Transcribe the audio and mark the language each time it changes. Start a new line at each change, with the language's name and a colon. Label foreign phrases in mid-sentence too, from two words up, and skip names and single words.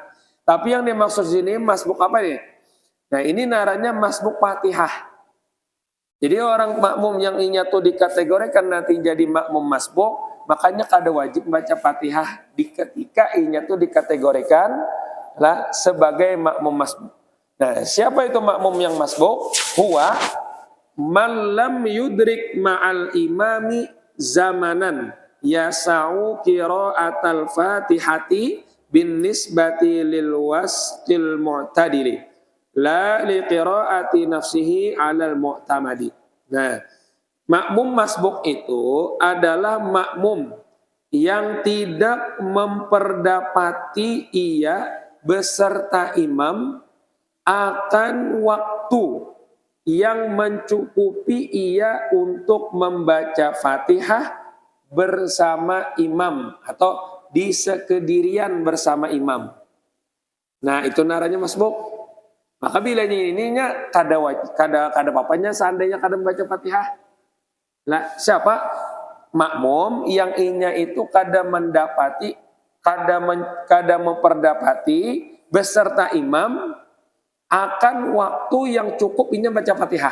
Banjar: Tapi yang dimaksud sini masbuk apa nih? Nah, ini narannya masbuk Fatihah. Jadi orang makmum yang inya tuh dikategorikan nanti jadi makmum masbuk, makanya kada wajib baca Fatihah di ketika inya tuh dikategorikan lah sebagai makmum masbuk.
Indonesian: Nah, siapa itu makmum yang masbuk?
Arabic: هو من لم يدرك مع الإمام زمنا يسع قراءة الفاتحة بالنسبة للوسط المعتدل لا لقراءة نفسه على المعتمد.
Indonesian: Nah, makmum masbuk itu adalah makmum yang tidak memperdapati ia beserta imam akan waktu yang mencukupi ia untuk membaca Fatihah bersama imam atau di sekedirian bersama imam.
Banjar: Nah, itu naranya masbuk. Maka bila ininya kada papanya seandainya kada membaca Fatihah. Lah, siapa? Makmum yang inya itu kada memperdapati beserta imam akan waktu yang cukup inya baca Fatihah.